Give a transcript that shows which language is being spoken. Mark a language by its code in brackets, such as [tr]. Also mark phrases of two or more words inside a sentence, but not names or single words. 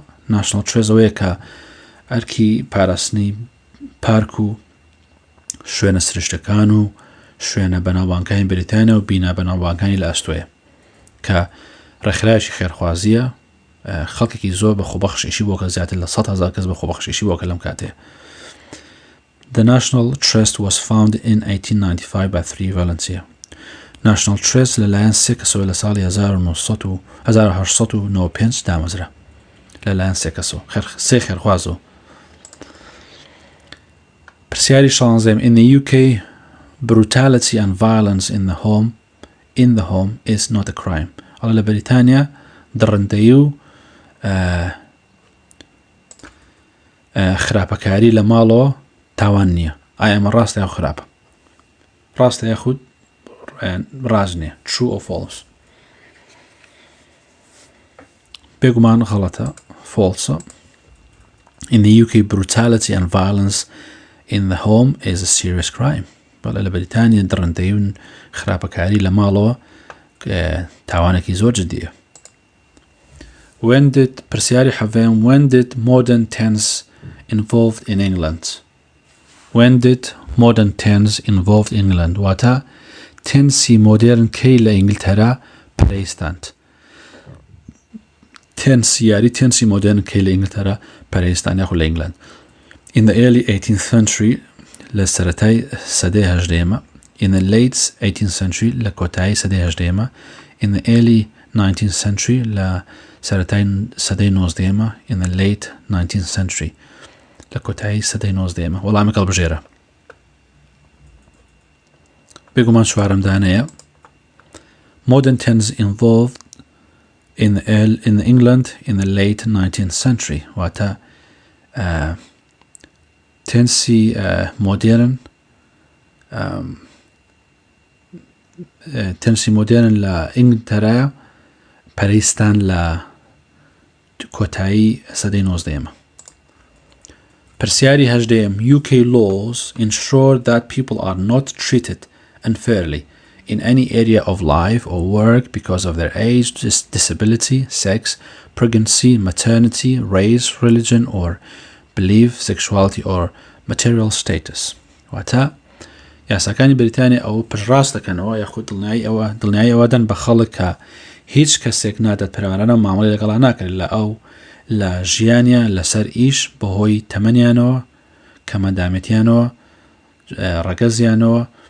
[ckb] National Trust ئەوەیە کە ئەرکی پاراستنی پارک و شوێنە سرشتەکان و شوێنە بەناوبانگەکانی بریتانیا و بینا بەناوبانگەکانی لە ئەستۆیە کە ڕێکخراوێکی خێرخوازیە خەڵکێکی زۆر بە خۆبەخشیشی بۆکە زیاتر لە 100,000 کەس بە خۆبەخشیشی بۆکە لەم کاتێ. [en] The National Trust was founded in 1895 by 3 volunteers. [ckb] National Trust لەلایەن سێ کەسەوە لە ساڵی 1895 دامەزرا لەلایەن سێ کەسەوە سێ خێرخوازەوە. [en] پرسیاری 16 In the UK, brutality and violence in the home is not a crime. [ckb] ئەڵە لە بەریتانیا دڕندەیی و خراپەکاری لە ماڵەوە تاوان نییە. ئایا ئەمە ڕاستە یا خراپە؟ ڕاستە یاخود ڕاست نییە. [en] True or false؟ [ckb] بێگومان غەڵەتە. [en] False. In the UK, brutality and violence in the home is a serious crime. [ckb] بەڵێ لە بەریتانیا دڕندەیی و خراپەکاری لە ماڵەوە تاوانێکی زۆر جدیە. پرسیاری حەڤێم [en] When did modern tennis involved in England? When did modern tense involved in England [ckb] واتە تنسی مۆدێرن کەی لە ئینگلتەرا پەرەیستاند یاری تنسی مۆدێرن کەی لە ئینگلتەرا پەرەیستان یاخود لە ئینگلند [en] in the early 18th century [ckb] لە سەرەتای سەدەی هەژدەیەمە [en] in the late 18th century [ckb] لە کۆتایی سەدەی هەژدەیەمە [en] in the early 19th century [ckb] لە سەرەتای سەدەی نۆزدەیەمە [en] in the late 19th century [ckb] لە کۆتایی سەدەی نۆزدەیەمە وەڵامی هەڵبژێرە بێگومان چوارەمدانەیە [en] modern tense involved in England in the late 19th century [ckb] واتە تنسی مۆدێرن تنسی مۆدێرن لە ئینگلتەرا پەرەیستان لە کۆتایی سەدەی نۆزدەیەمە پرسیاری هەژدەیەم [en] UK laws ensure that people are not treated unfairly in any area of life or work because of their age, disability, sex, pregnancy, maternity, race, religion or belief, sexuality or material status. [ckb] واتە یاساکانی بەریتانیا ئەوە پشڕاست دەکەنەوە یاخود دڵنیایی ئەوەدەن بە خەڵک کە هیچ کەسێک نادەت پەروەرانە مامەڵەی لەگەڵا ناکرێت لە ژیانیان لەسەر ئیش بەهۆی تەمەنیانەوە کەمەندامێتیانەوە ڕەگەزیانەوە